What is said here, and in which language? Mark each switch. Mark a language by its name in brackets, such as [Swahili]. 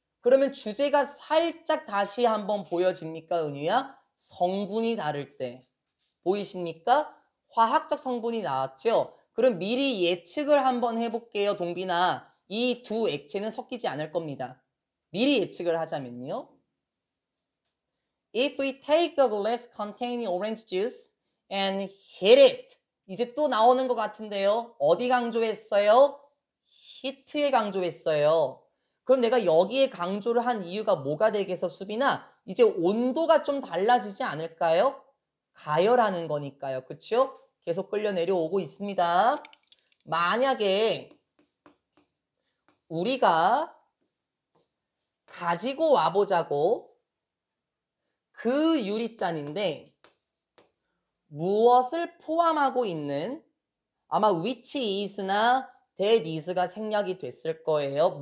[Korean] 그러면 주제가 살짝 다시 한번 보여집니까, 은유야? 성분이 다를 때. 보이십니까? 화학적 성분이 나왔죠? 그럼 미리 예측을 한번 해볼게요, 동빈아. 이 두 액체는 섞이지 않을 겁니다. 미리 예측을 하자면요. [English] If we take the glass containing orange juice and hit it. [Korean] 이제 또 나오는 것 같은데요. 어디 강조했어요? 히트에 강조했어요. 그럼 내가 여기에 강조를 한 이유가 뭐가 되겠어, 수빈아? 이제 온도가 좀 달라지지 않을까요? 가열하는 거니까요. 그쵸? 계속 끌려 내려오고 있습니다. 만약에 우리가 가지고 와보자고 그 유리잔인데 무엇을 포함하고 있는 아마 [English] which is [Korean] 나 [English] that is [Korean] 가 생략이 됐을 거예요.